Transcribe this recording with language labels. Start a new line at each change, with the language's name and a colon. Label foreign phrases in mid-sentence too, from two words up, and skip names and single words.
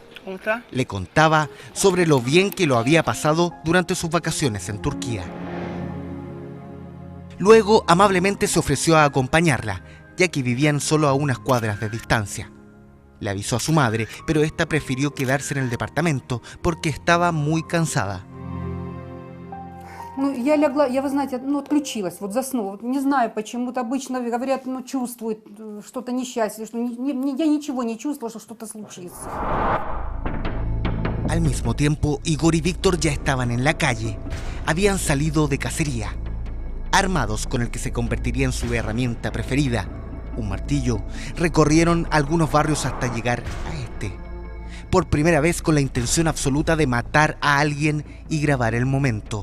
Spanish: Le contaba sobre lo bien que lo había pasado durante sus vacaciones en Turquía. Luego amablemente se ofreció a acompañarla, ya que vivían solo a unas cuadras de distancia. Le avisó a su madre, pero esta prefirió quedarse en el departamento porque estaba muy cansada.
Russian: Ну, я легла, я, вы знаете, ну, отключилась, вот заснула. Вот не знаю, почему-то обычно говорят, ну, чувствует что-то несчастье, что я ничего не чувствовала, что что-то случится.
Spanish: Al mismo tiempo, Igor y Víctor ya estaban en la calle. Habían salido de cacería, armados con el que se convertiría en su herramienta preferida, un martillo. Recorrieron algunos barrios hasta llegar a este. Por primera vez con la intención absoluta de matar a alguien y grabar el momento.